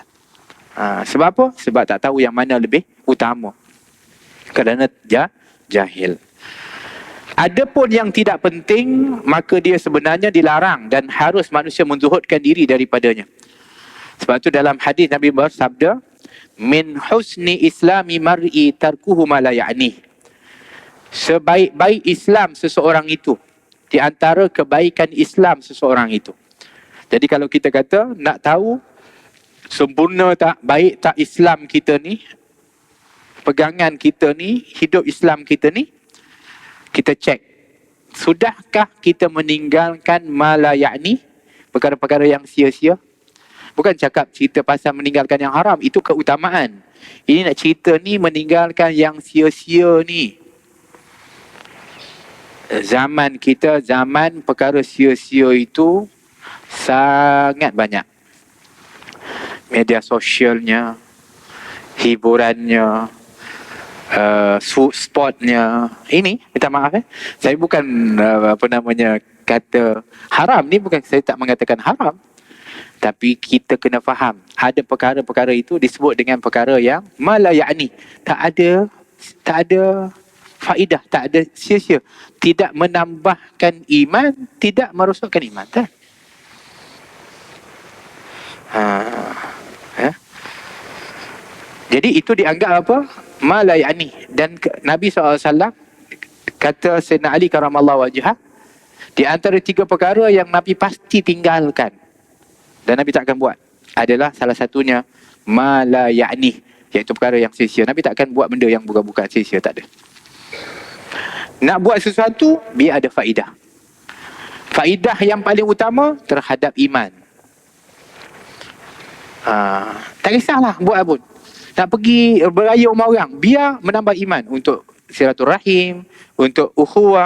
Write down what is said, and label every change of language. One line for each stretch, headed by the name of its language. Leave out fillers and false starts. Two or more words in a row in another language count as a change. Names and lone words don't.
Malay: Sebab apa? Sebab tak tahu yang mana lebih utama. Kerana jahil. Adapun yang tidak penting, maka dia sebenarnya dilarang dan harus manusia menzuhudkan diri daripadanya. Sebab tu dalam hadis Nabi bersabda,
Arabic: min husni islami mar'i tarkuhu ma la ya'ni.
Malay: Sebaik-baik Islam seseorang itu, di antara kebaikan Islam seseorang itu. Jadi kalau kita kata nak tahu sempurna tak, baik tak Islam kita ni, pegangan kita ni, hidup Islam kita ni, kita cek. Sudahkah kita meninggalkan
Arabic: ma la ya'ni,
Malay: perkara-perkara yang sia-sia? Bukan cakap cerita pasal meninggalkan yang haram, itu keutamaan. Ini nak cerita ni meninggalkan yang sia-sia ni. Zaman kita, zaman perkara sia-sia itu sangat banyak. Media sosialnya, hiburannya, sportnya. Ini, minta maaf saya bukan kata haram ni, bukan saya tak mengatakan haram. Tapi kita kena faham, ada perkara-perkara itu disebut dengan perkara yang
Arabic: ma la ya'ni,
Malay: tak ada faedah, tak ada sia-sia, tidak menambahkan iman, tidak merosakkan iman. Tak? Jadi itu dianggap apa?
Arabic: Ma la ya'ni.
Malay: Dan Nabi SAW kata Sayyidina Ali
Arabic: karamallahu wajhah,
Malay: di antara 3 perkara yang Nabi pasti tinggalkan dan Nabi tak akan buat adalah salah satunya
Arabic: ma la ya'ni,
Malay: iaitu perkara yang sia-sia. Nabi tak akan buat benda yang bukan sia-sia, tak ada. Nak buat sesuatu, biar ada faedah. Faedah yang paling utama terhadap iman. Tak kisahlah buat apa. Nak pergi beraya rumah orang, biar menambah iman untuk silaturahim, untuk ukhuwah.